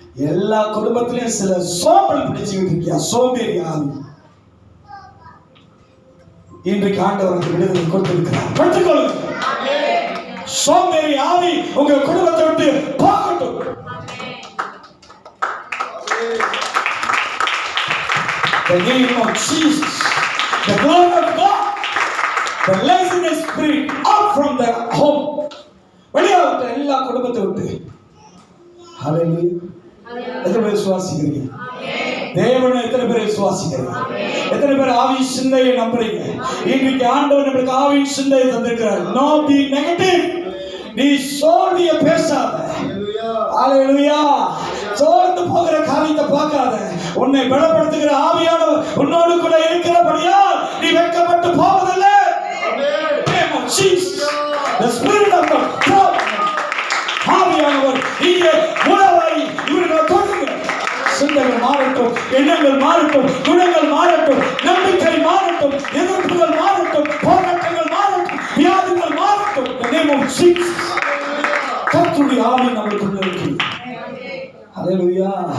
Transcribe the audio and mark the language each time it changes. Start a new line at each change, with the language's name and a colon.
Tamil: எல்லா குடும்பத்திலையும் சில சோம்பல் பிடிச்சுக்கிட்டு இருக்கியா, சோம்பேறி ஆவி. இன்றைக்கு ஆண்டவருக்கு விடுதலை கொடுத்திருக்கிறார். பெற்றுக்கொள்ளுங்க. சோம்பேறி ஆவி உங்க குடும்பத்தை விட்டு போகட்டும்.
English: The name of Jesus, the glory of God, the laziness spirit out from the home.
Tamil: வெளியாகட்ட எல்லா குடும்பத்தை விட்டு. ஹalleluya. எத்தனை பேர் விசுவாசிக்கிறீங்க? தேவனை எத்தனை பேர் விசுவாசிக்கிறீங்க? எத்தனை பேர் ஆவி சிந்தையை நம்புறீங்க? இன்றைக்கு ஆண்டவர் நமக்கு ஆவி சிந்தையை தந்திருக்கிறார்.
English: No be negative.
Tamil: நீ சோர்விய பேசாத. ஹalleluya. சோர்ந்து போகிற காரியத்தை பார்க்காத. உன்னை பலப்படுத்துகிற ஆவியானவர் உன்னோடு கூட இருக்கிறபடியால் நீ வெட்கப்பட்டு போவதில்லை.
English: Name of Jesus, the Spirit of God.
Tamil: ஆவியானவர் இங்கே உணவாய் இவர்களை தொடுங்க. சிந்தனைகள் மாறட்டும், எண்ணங்கள் மாறட்டும், குணங்கள் மாறட்டும், நம்பிக்கை மாறட்டும், எதிர்ப்புகள் மாறட்டும், போராட்டங்கள் மாறட்டும், வியாதிகள் மாறட்டும்.
English: The name of Jesus.
Tamil: கர்த்தருடைய ஆவி நமக்குள்ள இருக்கு. ஹalleluya.